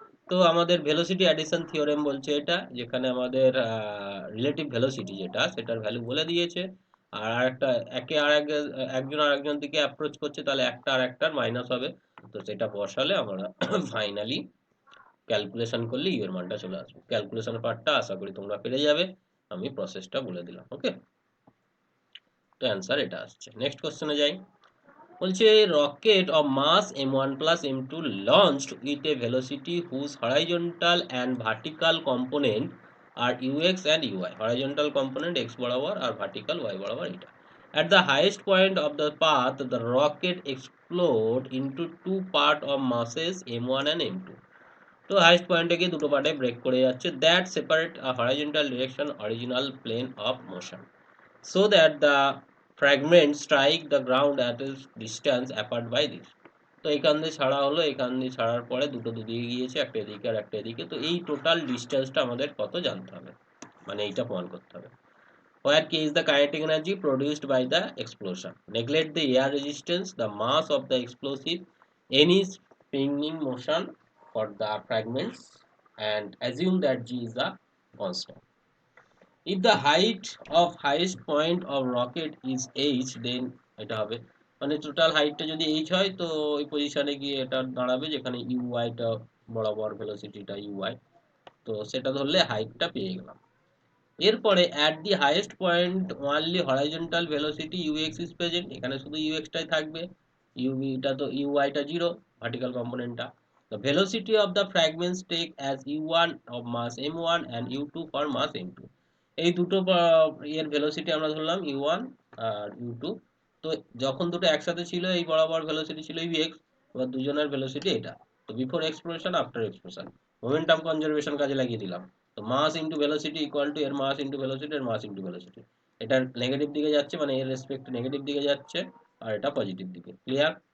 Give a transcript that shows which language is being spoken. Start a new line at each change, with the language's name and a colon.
Bangla: তো আমাদের velocity addition theorem বলছে এটা, যেখানে আমাদের রিলেটিভ ভেলোসিটি যেটা সেটার ভ্যালু বলে দিয়েছে, আর আরেকটা একে আর একজন আর একজন দিকে অ্যাপ্রোচ করছে, তাহলে একটা আর একটার মাইনাস হবে, তো সেটা বসালে আমরা ফাইনালি ক্যালকুলেশন করলে ইউ এর মানটা চলে আসবে। ক্যালকুলেশন পার্টটা আশা করি তোমরা পেরে যাবে, আমি প্রসেসটা বলে দিলাম। ওকে, তো অ্যান্সার এটা আসছে। নেক্সট কোশ্চেনে যাই। বলছে
English: rocket of mass m1 plus m2 launched with a velocity whose horizontal and vertical component are ux and uy, horizontal component x
Bangla: বরাবর আর
English: vertical y
Bangla: বরাবর এটা।
English: At the highest point of the path the rocket explode into two part of masses m1 and m2,
Bangla: তো highest পয়েন্টে গিয়ে দুটো পার্টে break করে যাচ্ছে,
English: That separate a horizontal direction original plane of motion, so that the fragments strike the ground at a distance apart by this।
Bangla: তো এইখান দিয়ে ছাড়া হলো, এইখান দিয়ে ছাড়ার পরে দুটো দুদিকে গিয়েছে, একটা এদিকে আর একটা এদিকে, তো এই টোটাল ডিস্টেন্সটা আমাদের কত জানতে হবে, মানে এইটা প্রমাণ করতে হবে।
English: where K is the kinetic energy produced by the explosion. Neglect the air resistance, the mass of the explosive, any spinning motion for the fragments, and assume that G is the constant. If the height of highest point of rocket is h, then
Bangla: এটা হবে মানে total হাইটটা যদি h হয় তো এই পজিশনে গিয়ে এটা দাঁড়াবে যেখানে uy টা বরাবর ভেলোসিটিটা uy, তো সেটা ধরলে হাইটটা পেয়ে গেলাম। এরপরে
English: at the highest point only horizontal velocity ux is present,
Bangla: এখানে শুধু ux টাই থাকবে, uv টা তো uy টা 0 vertical কম্পোনেন্টটা।
English: The velocity of the fragments take as u1 of mass m1 and u2 for mass m2,
Bangla: এই দুটো এর ভেলোসিটি আমরা ধরলাম u1 আর u2। তো যখন দুটো একসাথে ছিল এই বরাবর ভেলোসিটি ছিল ux, এবার দুজনের ভেলোসিটি এটা। তো before explosion after explosion momentum conservation কাজে লাগিয়ে দিলাম। তো মাস ইনটু ভেলোসিটি ইকুয়াল টু এর মাস ইনটু ভেলোসিটি এর মাস ইনটু ভেলোসিটি, এটা নেগেটিভ দিকে যাচ্ছে মানে এর রেসপেক্ট নেগেটিভ দিকে যাচ্ছে আর এটা পজিটিভ দিকে। ক্লিয়ার?